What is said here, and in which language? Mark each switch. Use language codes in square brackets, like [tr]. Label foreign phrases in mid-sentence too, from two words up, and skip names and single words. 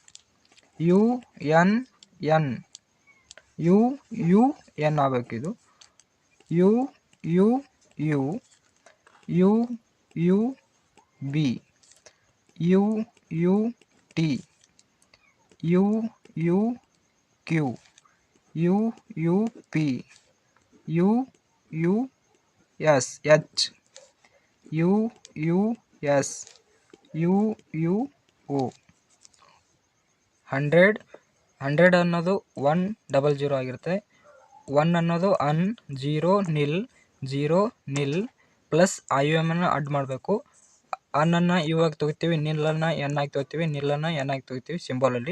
[kn] UNN, UUN ಆಗಬೇಕಿದು, UUU, UUB, UUT, UUQ, UUP, UUSH, UUS, UUO. 100 ಅನ್ನೋದು 100 ಆಗಿರುತ್ತೆ. 1 ಅನ್ನೋದು ಅನ್, 0 ನಿಲ್ [en] plus IUM [kn] ಅನ್ನು ಆ್ಯಡ್ ಮಾಡಬೇಕು. ಅನ್ನನ್ನು U ಆಗಿ ತೊಗೋತೀವಿ, ನಿಲ್ಲನ್ನು N ಆಗಿ ತೊಗೋತೀವಿ, ನಿಲ್ಲನ್ನು N ಆಗಿ ತೊಗೋತೀವಿ ಸಿಂಬಾಲಲ್ಲಿ.